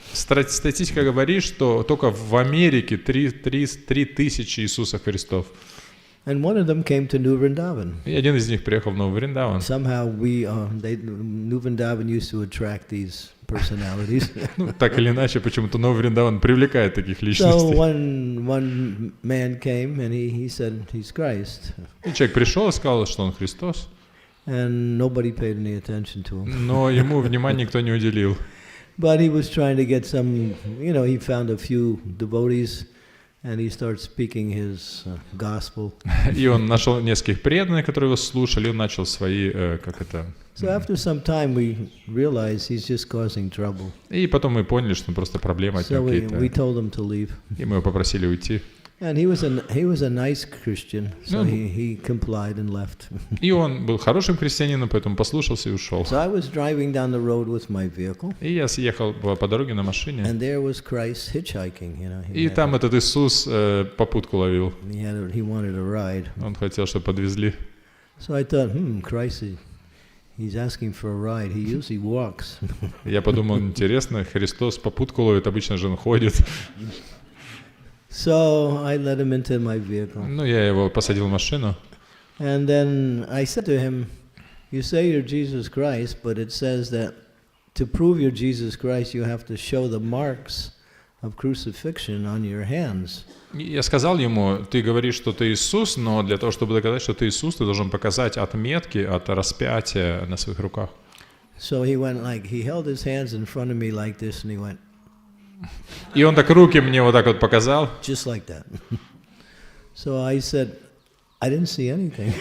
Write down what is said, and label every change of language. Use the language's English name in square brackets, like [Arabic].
[Russian] Статистика говорит, что только в Америке 3,000 Иисусов Христов. [English] And one of them came to New Vrindavan. [Russian] И один из них приехал в Новый Вриндаван. [English] Somehow New Vrindavan used to attract these personalities. [Russian] Так или иначе, почему-то Новый Вриндаван привлекает таких [English] So [Russian] личностей. [English] one man came and he said he's Christ. [Russian] И человек пришел и сказал, что он Христос. [English] And nobody paid any attention to him. [Russian] Но ему внимания никто не уделил. [English] But he was trying to get some, he found a few devotees. And he started speaking his gospel. [Russian] И он нашел нескольких преданных, которые его слушали, он начал свои, [English] So after some time we realized he's just causing trouble. [Russian] И потом мы поняли, что просто проблемы от него [English] So we [Russian] какие-то. [English] told him to leave. [Russian] И мы его попросили уйти. [English] And he was a nice Christian, so he complied and left. [Russian] И он был хорошим христианином, поэтому послушался и ушел. [English] So I was driving down the road with my vehicle. [Russian] И я съехал по дороге на машине. [English] And there was Christ hitchhiking, [Russian] И там этот Иисус попутку ловил. [English] He wanted a ride. [Russian] Он хотел, чтобы подвезли. [English] So I thought, Christ, he's asking for a ride. He usually walks. [Russian] Я подумал, интересно, Христос попутку ловит, обычно же он ходит. [English] So I let him into my vehicle. [Russian] Ну, я его посадил в машину. [English] And then I said to him, you say you're Jesus Christ, but it says that to prove you're Jesus Christ, you have to show the marks of crucifixion on your hands. [Russian] И я сказал ему, ты говоришь, что ты Иисус, но для того, чтобы доказать, что ты Иисус, ты должен показать отметки от распятия на своих руках. [English] So he went like, he held his hands in front of me like this, and he went, [Russian] И он так руки мне вот так вот показал. [English] just like that. So I said, I didn't see anything.